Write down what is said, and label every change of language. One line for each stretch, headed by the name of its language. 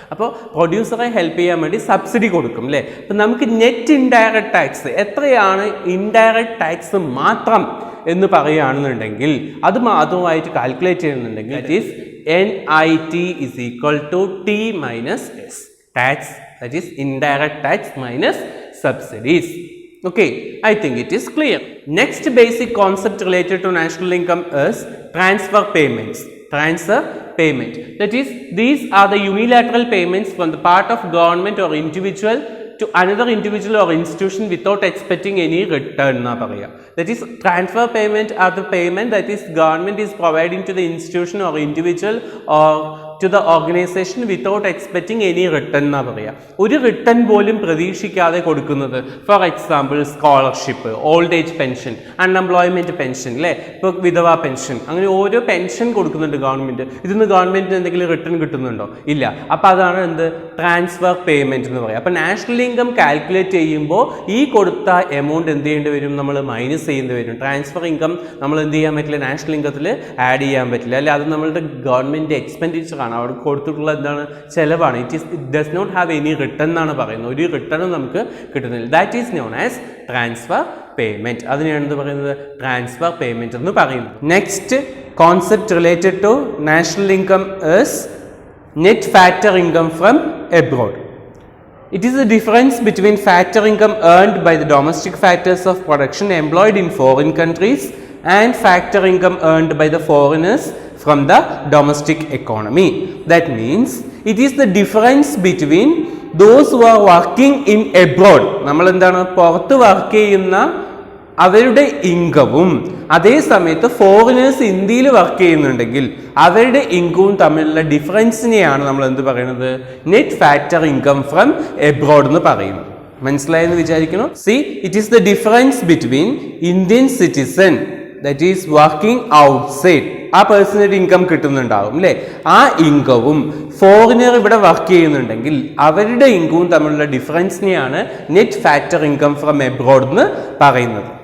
Malayalam: അപ്പോൾ പ്രൊഡ്യൂസറെ ഹെൽപ്പ് ചെയ്യാൻ വേണ്ടി സബ്സിഡി കൊടുക്കും. അല്ലേ, അപ്പം നമുക്ക് നെറ്റ് ഇൻഡയറക്റ്റ് ടാക്സ് എത്രയാണ് ഇൻഡയറക്റ്റ് ടാക്സ് മാത്രം എന്ന് പറയുകയാണെന്നുണ്ടെങ്കിൽ, അത് മാത്രമായിട്ട് കാൽക്കുലേറ്റ് ചെയ്യുന്നുണ്ടെങ്കിൽ it is
English: NIT is equal to T minus S. Tax, that is indirect tax minus subsidies. Okay, I think it is clear. Next basic concept related to national income is transfer payments. Transfer payment. That is, these are the unilateral payments from the part of government or individual to another individual or institution without expecting any return na paraya. That is, transfer payment are the payment that is government is providing to the institution or individual or to the organization without expecting any return na paraya.
Malayalam: ഒരു return പോലും പ്രതീക്ഷിക്കാതെ കൊടുക്കുന്നത്. For example, scholarship, old age pension, unemployment pension, അല്ലേ, ഇപ്പോൾ വിധവാ pension, അങ്ങനെ ഓരോ pension കൊടുക്കുന്നുണ്ട് government. ഇതിന്ന് ഗവൺമെൻറ്റിന് എന്തെങ്കിലും റിട്ടേൺ കിട്ടുന്നുണ്ടോ? ഇല്ല. അപ്പോൾ അതാണ് എന്ത്? ട്രാൻസ്ഫർ പേയ്മെൻറ്റ് എന്ന് പറയുക. അപ്പോൾ നാഷണൽ ഇൻകം കാൽക്കുലേറ്റ് ചെയ്യുമ്പോൾ ഈ കൊടുത്ത എമൗണ്ട് എന്ത് ചെയ്യേണ്ടി വരും? നമ്മൾ മൈനസ് ചെയ്യേണ്ടി വരും. ട്രാൻസ്ഫർ ഇൻകം നമ്മൾ എന്ത് ചെയ്യാൻ പറ്റില്ല? നാഷണൽ ഇൻകത്തിൽ ആഡ് ചെയ്യാൻ പറ്റില്ല. അല്ലെ, അത് നമ്മളുടെ ഗവൺമെൻറ് എക്സ്പെൻഡിച്ചർ ആണ്, അവിടെ കൊടുത്തിട്ടുള്ള എന്താണ്? ചിലവാണ്. It does not have any return എന്നാണ് പറയുന്നത്. ഒരു റിട്ടേണും നമുക്ക് കിട്ടുന്നില്ല. That is known as transfer payment. അതിനെയാണ് എന്ത് പറയുന്നത്? ട്രാൻസ്ഫർ പേയ്മെൻറ്റ് എന്ന് പറയുന്നത്. Next concept related to national income is net factor income from abroad.
English: It is the difference between factor income earned by the domestic factors of production employed in foreign countries and factor income earned by the foreigners from the domestic economy. That means it is the difference between those who are working in abroad.
Malayalam: നമ്മൾ എന്താണ് പുറത്ത് work ചെയ്യുന്ന അവരുടെ ഇൻകവും അതേ സമയത്ത് foreigners ഇന്ത്യയിൽ work ചെയ്യുന്നുണ്ടെങ്കിൽ അവരുടെ ഇൻകവും തമ്മിലുള്ള ഡിഫറൻസിനെയാണ് നമ്മൾ എന്ത് പറയുന്നത്, net factor income from abroad എന്ന് പറയുന്നത്. മനസ്സിലായെന്ന് വിചാരിക്കുന്നു. C, it is the difference between Indian citizen that is working outside, ആ പേഴ്സണൽ ഇൻകം കിട്ടുന്നുണ്ടാവും അല്ലേ, ആ ഇൻകവും ഫോറിനർ ഇവിടെ വർക്ക് ചെയ്യുന്നുണ്ടെങ്കിൽ അവരുടെ ഇൻകവും തമ്മിലുള്ള ഡിഫറൻസിനെയാണ് net factor income from abroad എന്ന് പറയുന്നത്.